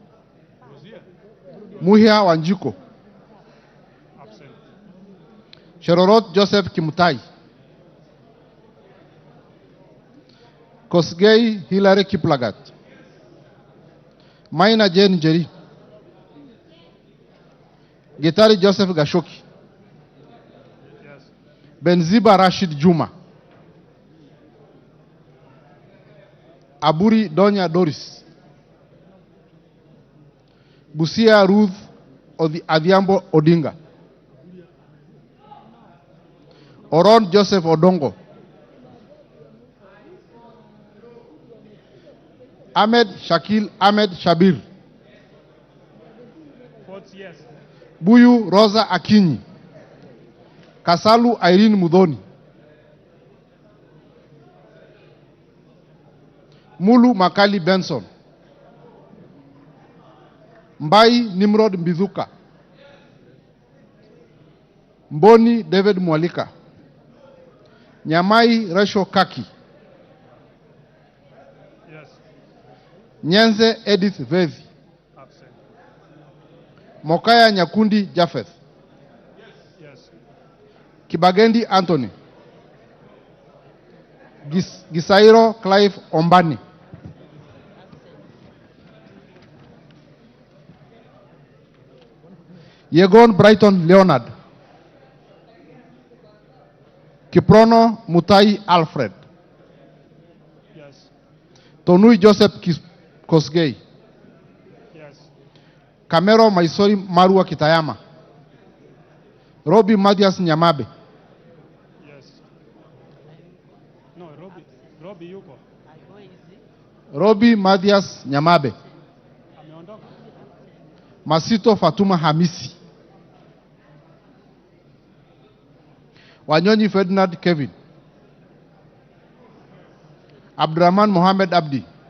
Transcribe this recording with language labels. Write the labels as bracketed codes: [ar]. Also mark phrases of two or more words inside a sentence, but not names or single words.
[en] Muhia Wanjiko. Absent. Sherorot Joseph Kimutai. Kosgei Hilary Kiplagat. Maina Jane Njeri. Gitari Joseph Gashoki. Yes. Benziba Rashid Juma. Aburi Donya Doris. Busia Ruth Adhiambo Odinga. Oron Joseph Odongo. Ahmed Shakil Ahmed Shabir. Votes yes. Buyu Rosa Akinyi. Kasalu Irene Mudhoni. Mulu Makali Benson. Mbai Nimrod Mbizuka. Mboni David Mwalika. Nyamai Resho Kaki. Yes. Nyenze Edith Vezi. Absent. Mokaya Nyakundi Japheth. Yes. Kibagendi Anthony. Gisairo Clive Ombani. Yegon Brighton Leonard. Kiprono Mutai Alfred. Yes. Tonui Joseph Kosgei. Yes. Kamero Maisori Marua Kitayama. Robbie Mathias Nyamabe. Yes. No, Robbie yuko. Where is he? Robbie Mathias Nyamabe. [sw] Ameondoka. [en] Masito Fatuma Hamisi. Wanyonyi Ferdinand Kevin. Abdurrahman Mohamed Abdi.